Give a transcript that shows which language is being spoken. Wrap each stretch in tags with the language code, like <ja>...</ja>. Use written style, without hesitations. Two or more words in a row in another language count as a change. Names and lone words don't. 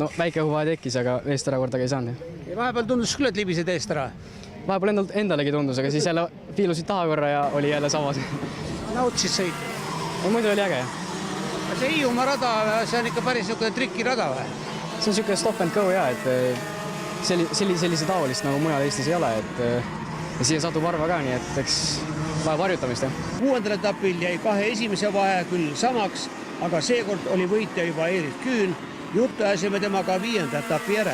<et>No, väike õhuvahe tekkis, aga eest ära kordagi ei saanud. Ja vahepeal tundus küll, et libised eest ära? Vahepeal endalegi tundus, aga siis jälle piilusid taha korra ja oli jälle samas. Nautisid sõit? No, muidu oli äge. See Hiiumaa rada, see on ikka päris trikki rada või? See on niisugune</et> <en>stop and go</en> <et>ja, et sellise taolist nagu mujal Eestis ei ole, et siia satub harva ka, nii et eks vajab harjutamist. 6. etapil jäi 2 esimese vahe küll samaks, aga seekord oli võitja juba Erich Küün juttu ajasime temaga 5. etapi järel.</et>